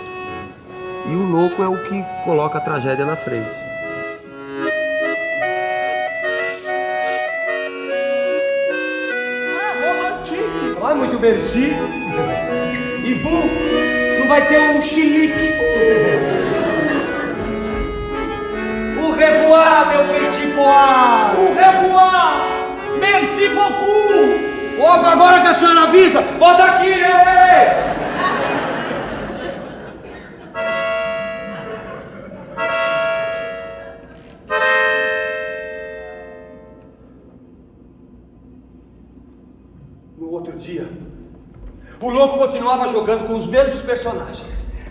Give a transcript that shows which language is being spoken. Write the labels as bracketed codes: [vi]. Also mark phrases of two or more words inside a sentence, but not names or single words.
[pt] E o louco é o que coloca a tragédia na frente. Ah, muito merci. E vous não vai ter um chilique. [fr] Au revoir, meu petit pois. Au revoir! Merci beaucoup! [pt] Opa, agora que a senhora avisa, volta aqui, ei! No outro dia, o louco continuava jogando com os mesmos personagens.